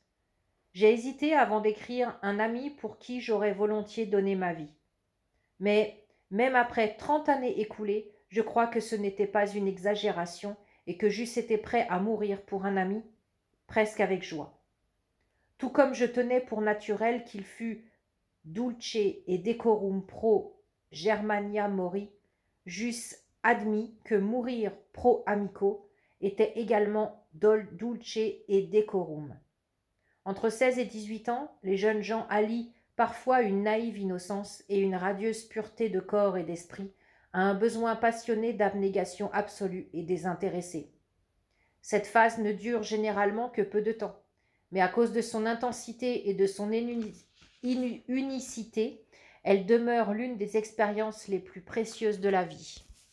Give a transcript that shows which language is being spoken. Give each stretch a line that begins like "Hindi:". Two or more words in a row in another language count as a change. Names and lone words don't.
French: J'ai hésité avant d'écrire un ami pour qui j'aurais volontiers donné ma vie. Mais même après 30 années écoulées, je crois que ce n'était pas une exagération et que j'eusse été prêt à mourir pour un ami, presque avec joie. Tout comme je tenais pour naturel qu'il fût
Latin: dulce et decorum pro Germania mori,
French: j'eusse admis que mourir
Latin: pro amico
French: était également
Latin: dulce et decorum.
French: Entre 16 et 18 ans, les jeunes gens allient parfois une naïve innocence et une radieuse pureté de corps et d'esprit à un besoin passionné d'abnégation absolue et désintéressée. Cette phase ne dure généralement que peu de temps, mais à cause de son intensité et de son unicité, elle demeure l'une des expériences les plus précieuses de la vie.